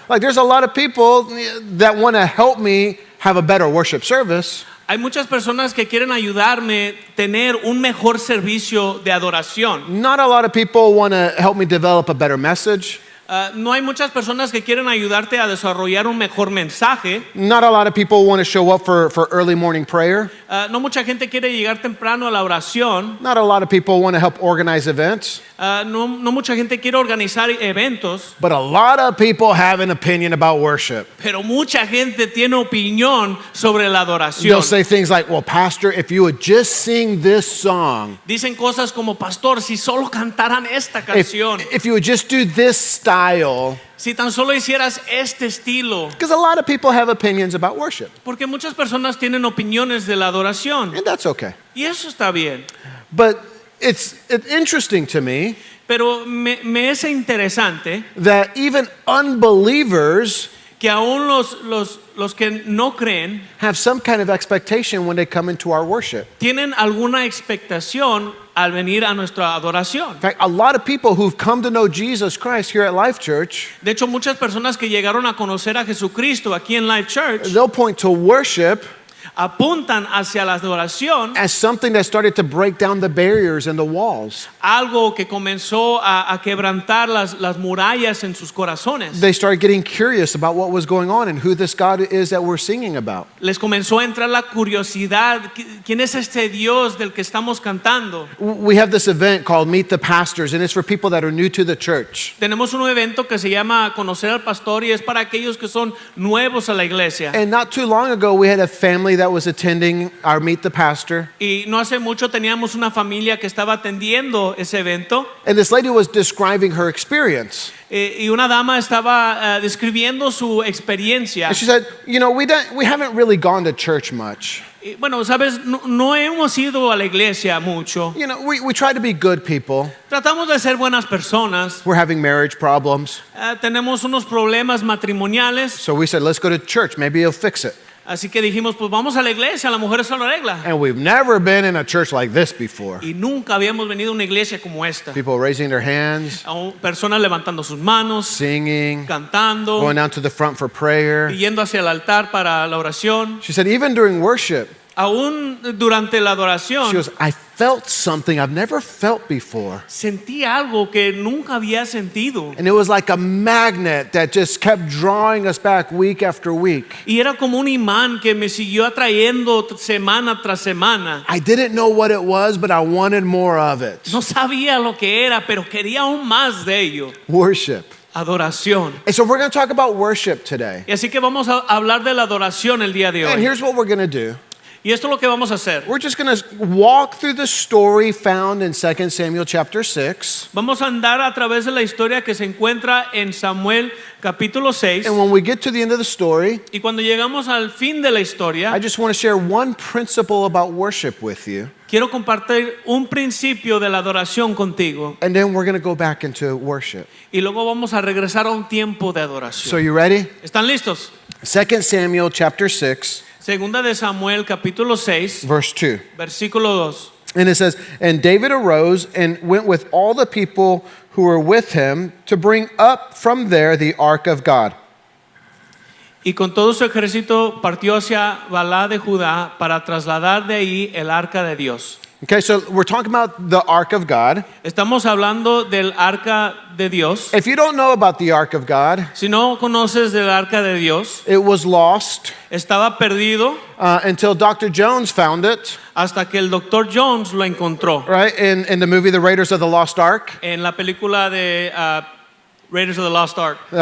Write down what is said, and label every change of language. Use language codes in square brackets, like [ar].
[en] Like there's a lot of people that want to help me have a better worship service. [es] Hay muchas personas que quieren ayudarme a tener un mejor servicio de adoración. [en] Not a lot of people want to help me develop a better message. [es] No hay muchas personas que quieren ayudarte a desarrollar un mejor mensaje. [en] Not a lot of people want to show up for early morning prayer. [es] No mucha gente quiere llegar temprano a la oración. [en] Not a lot of people want to help organize events. [es] No mucha gente quiere organizar eventos. [en] But a lot of people have an opinion about worship. [es] Pero mucha gente tiene opinión sobre la adoración. [en] They'll say things like, well, Pastor, if you would just sing this song, [es] Dicen cosas como, pastor, si solo cantaran esta canción, [en] if you would just do this style, [es] si tan solo hicieras este estilo. [en] because a lot of people have opinions about worship, [es] Porque muchas personas tienen opiniones de la adoración. [en] and that's okay. [es] Y eso está bien. [en] But it's interesting to me [es] Pero me es interesante [en] that even unbelievers [es] que aún los que no creen [en] have some kind of expectation when they come into our worship. [es] tienen alguna expectación al venir a nuestra adoración. [en] In fact, a lot of people who've come to know Jesus Christ here at Life Church, [es] De hecho, muchas personas que llegaron a conocer a Jesucristo aquí en Life Church [en] they'll point to worship [es] apuntan hacia la adoración, [en] as something that started to break down the barriers and the walls. [es] algo que comenzó a quebrantar las murallas en sus corazones. [en] They started getting curious about what was going on and who this God is that we're singing about. [es] Les comenzó a entrar la curiosidad, ¿quién es este Dios del que estamos cantando? [en] We have this event called Meet the Pastors, and it's for people that are new to the church. [es] Tenemos un evento que se llama Conocer al Pastor y es para aquellos que son nuevos a la iglesia. [en] And not too long ago, we had a family that was attending our Meet the Pastor. [es] Y no hace mucho teníamos una familia que estaba atendiendo ese evento [en] And this lady was describing her experience. [es] y una dama estaba describiendo su experiencia. [en] And she said, you know, we haven't really gone to church much. [es] Y bueno, sabes, no hemos ido a la iglesia mucho. [en] You know, we try to be good people. [es] Tratamos de ser buenas personas. [en] We're having marriage problems. [es] Tenemos unos problemas matrimoniales. [en] So we said, let's go to church. Maybe he'll fix it. [es] Así que dijimos, pues vamos a la iglesia, la mujer eso lo arregla. [en] And we've never been in a church like this before. [es] Y nunca habíamos venido a una iglesia como esta. [en] People raising their hands, [es] Personas levantando sus manos, [en] singing, [es] cantando, [en] going down to the front for prayer. [es] y yendo hacia el altar para la oración. [en] She said, even during worship, [es] Aún durante la [en] she [es] adoración, [en] goes, I felt something I've never felt before. [es] sentí algo que nunca había sentido. [en] And it was like a magnet that just kept drawing us back week after week. [es] Y era como un imán que me siguió atrayendo semana tras semana. [en] I didn't know what it was, but I wanted more of it. [es] No sabía lo que era, pero quería aún más de ello. [en] Worship. [es] Adoración. [en] And so we're going to talk about worship today. [es] Y así que vamos a hablar de la adoración el día de [en] And [es] hoy. [en] here's what we're going to do. [es] Y esto es lo que vamos a hacer. [en] We're just going to walk through the story found in 2 Samuel chapter 6. [es] Vamos a andar a través de la historia que se encuentra en Samuel capítulo 6. [en] And when we get to the end of the story, [es] Y cuando llegamos al fin de la historia, [en] I just want to share one principle about worship with you. [es] quiero compartir un principio de la adoración contigo. [en] And then we're going to go back into worship. [es] Y luego vamos a regresar a un tiempo de adoración. [en] So you ready? [es] ¿Están listos? [en] 2 Samuel chapter 6, [es] Segunda de Samuel capítulo 6, [en] verse 2. [es] versículo 2. [en] And it says, "And David arose and went with all the people who were with him to bring up from there the ark of God. [es] Y con todo su ejército partió hacia Balá de Judá para trasladar de ahí el arca de Dios. [en] Okay, so we're talking about the ark of God. [es] Estamos hablando del arca de Dios. [en] If you don't know about the ark of God, [es] Si no conoces del arca de Dios, [en] it was lost [es] estaba perdido [en] until Dr. Jones found it, [es] hasta que el Dr. Jones lo encontró. [en] right? In the movie The Raiders of the Lost Ark. [es] En la película de Raiders of the Lost Ark.